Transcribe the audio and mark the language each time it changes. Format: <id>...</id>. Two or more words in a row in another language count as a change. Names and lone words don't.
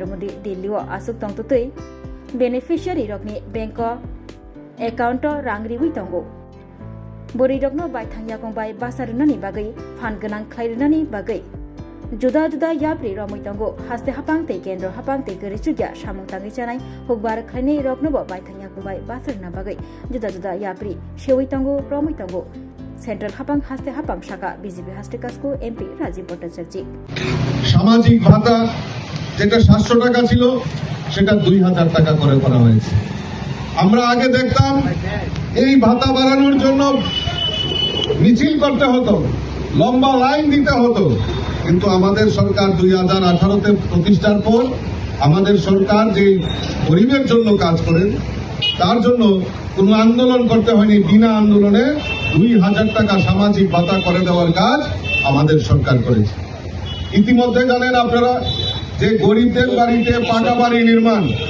<trp>Modi Delhi o Asuk Tongtutei Beneficiary Rokni</trp> <en>Bank Account</en> <trp>Rangri Wi Tongo Bori Rokno Baithangya Kongbai Basarnani Bagai Phanganang Khlairnani Bagai Juda-juda yapri romoi tongo haste hapang tei kendro hapang tei Kurichugya Samungtangi Chanai hukbar khlaini roknobo baithangya kungbai basarna bagai juda-juda yapri shewoi tongo romoi tongo Central Hapang haste hapang Shaka BJP Hastikasko MP Rajiv Bhattacharya</trp> <bn>সামাজিক ভাতা যেটা 700 টাকা ছিল সেটা 2000 টাকা করে করা হয়েছে আমরা আগে দেখতাম এই ভাতা বাড়ানোর জন্য মিছিল করতে হতো লম্বা লাইন দিতে হতো কিন্তু আমাদের সরকার 2018 তে প্রতিষ্ঠার পর আমাদের সরকার যে গরিবের জন্য কাজ করেন তার জন্য কোনো আন্দোলন করতে হয়নি বিনা আন্দোলনে 2000 টাকা সামাজিক ভাতা করে দেওয়ার কাজ আমাদের সরকার করেছে ইতিমধ্যে জানেন আপনারা যে গরিবদের বাড়িতে পাকা বাড়ি নির্মাণ</bn>